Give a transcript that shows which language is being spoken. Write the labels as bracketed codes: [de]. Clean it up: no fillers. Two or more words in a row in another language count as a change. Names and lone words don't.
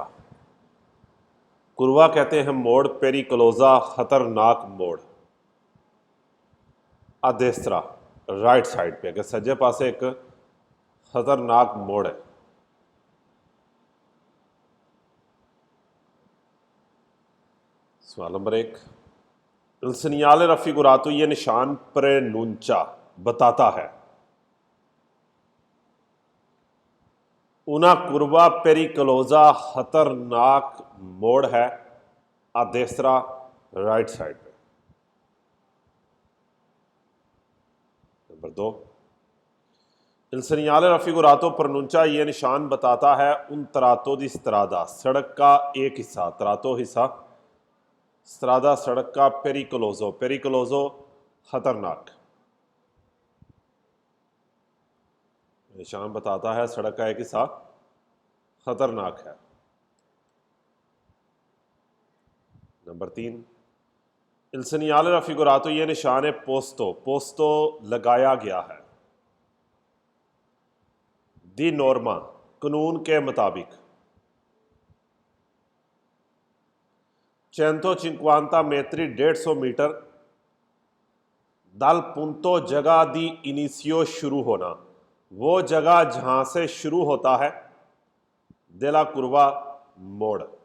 [hi] कुर्वा कहते हैं मोड़, पेरिकलोजा खतरनाक मोड़, [it] a destra [en] right side [hi] पे, कि सज्जे पास एक खतरनाक मोड़ है। सवाल नंबर 1, [it] il segnale raffigurato [hi] ये निशान प्रेनुंचा बताता है [it] una curva pericolosa [hi] खतरनाक मोड़ है, [it] a destra [en] right side [hi] पे। नंबर 2, [it] il segnale raffigurato pronuncia [hi] ये निशान बताता है [it] un tratto di strada [hi] सड़क का एक हिस्सा, tratto हिस्सा, स्त्रादा सड़क का, [it] pericoloso pericoloso [hi] खतरनाक, निशान बताता है सड़क का एक हिस्सा खतरनाक है। नंबर 3, [it] il segnale raffigurato [hi] ये निशान है [it] posto, posto [hi] लगाया गया है, [it] di norma [hi] कानून के मुताबिक, 150 metri 150 मीटर, [it] dal punto [hi] जगह [it] di inizio [hi] शुरू होना, वो जगह जहां से शुरू होता है [it] della curva [hi] मोड़।